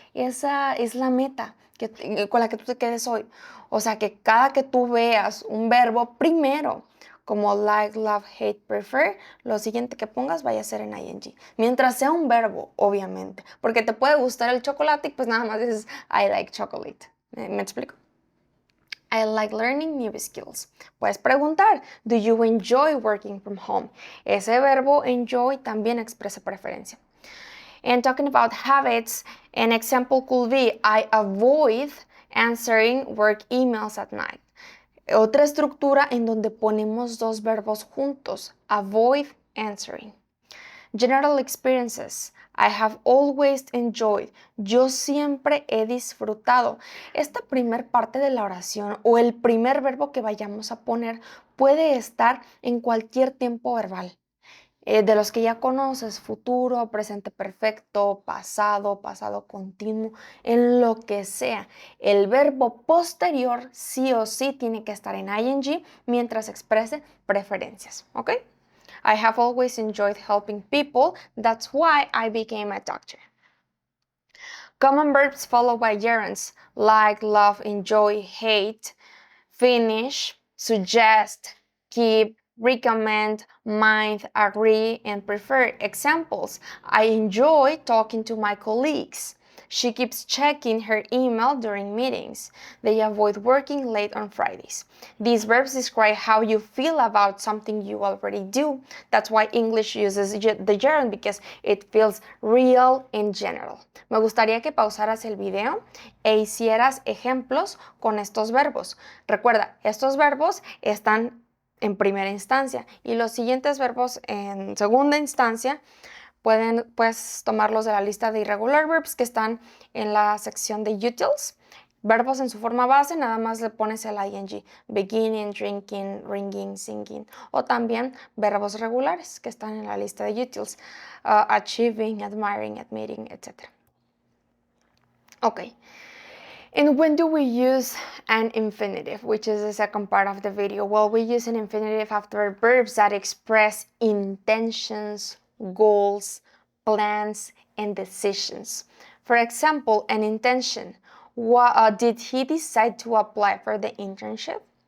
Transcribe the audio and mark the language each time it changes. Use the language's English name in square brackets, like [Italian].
[Spanish] Esa es la meta con la que tú te quedes hoy. O sea, que cada que tú veas un verbo primero, como like, love, hate, prefer, lo siguiente que pongas vaya a ser en ing. Mientras sea un verbo, obviamente. Porque te puede gustar el chocolate y pues nada más dices [English] I like chocolate. [Spanish] ¿Me explico? [English] I like learning new skills. [Spanish] Puedes preguntar, [English] do you enjoy working from home? [Spanish] Ese verbo enjoy también expresa preferencia. [English] And talking about habits, an example could be, I avoid answering work emails at night. [Spanish] Otra estructura en donde ponemos dos verbos juntos, [English] avoid answering. General experiences. I have always enjoyed. [Spanish] Yo siempre he disfrutado. Esta primer parte de la oración o el primer verbo que vayamos a poner puede estar en cualquier tiempo verbal. de los que ya conoces, futuro, presente perfecto, pasado, pasado continuo, en lo que sea. El verbo posterior sí o sí tiene que estar en ing mientras exprese preferencias, ¿ok? [English] I have always enjoyed helping people. That's why I became a doctor. Common verbs followed by gerunds like love, enjoy, hate, finish, suggest, keep, recommend, mind, agree, and prefer. Examples: I enjoy talking to my colleagues. She keeps checking her email during meetings. They avoid working late on Fridays. These verbs describe how you feel about something you already do. That's why English uses the gerund, because it feels real in general. [Spanish] Me gustaría que pausaras el video e hicieras ejemplos con estos verbos. Recuerda, estos verbos están en primera instancia y los siguientes verbos en segunda instancia puedes tomarlos de la lista de irregular verbs que están en la sección de utils. Verbos en su forma base, nada más le pones el ing, [English] beginning, drinking, ringing, singing. [Spanish] O también verbos regulares que están en la lista de utils, [English] achieving, admiring, admitting, [Spanish] etc. Ok. [English] And when do we use an infinitive, which is the second part of the video? Well, we use an infinitive after verbs that express intentions, goals, plans, and decisions. For example, an intention. Did he decide to apply for the internship?